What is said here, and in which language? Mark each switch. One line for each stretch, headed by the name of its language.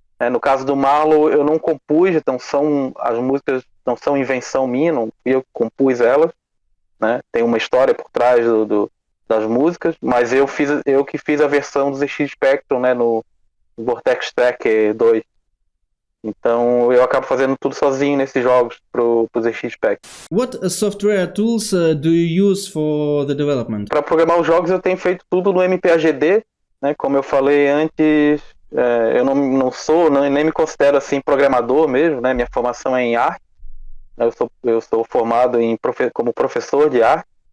Portuguese: No caso do Marlow, eu não compus, então as músicas não são invenção minha, não fui eu que compus elas, né? Tem uma história por trás das músicas, mas eu que fiz a versão do ZX Spectrum, né, no Vortex Tracker 2. Então eu acabo fazendo tudo sozinho nesses jogos pro ZX Spectrum.
English: What software tools do you use for the development?
Portuguese: Para programar os jogos eu tenho feito tudo no MPAGD, né? Como eu falei antes, eu não sou, nem me considero assim programador mesmo, né? Minha formação é em arte. Eu sou formado como professor de arte.